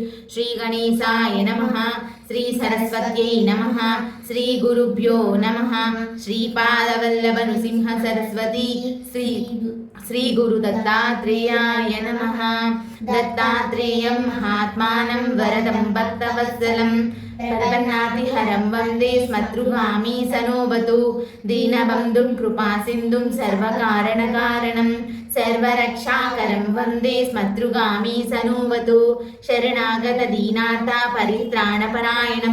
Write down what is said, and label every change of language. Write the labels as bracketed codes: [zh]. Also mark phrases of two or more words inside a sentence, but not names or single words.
[sa] श्री गणेशाय नमः. श्री सरस्वत्यै नमः. श्री गुरुभ्यो नमः. श्रीपादवल्लभ नृसिंह सरस्वति श्री गुरु दत्तात्रेयाय नमः. दत्तात्रेयं महात्मानं वरदं भक्तवत्सलं प्रपन्नातिहरं वन्दे स्मतृगामी सनोवतु दीनबन्धुं कृपासिन्धुं सर्वकारणकारणं सर्वरक्षाकरं वन्दे स्मतृगामी सनोवतु शरणागतदीनार्ता परित्राणपरायणं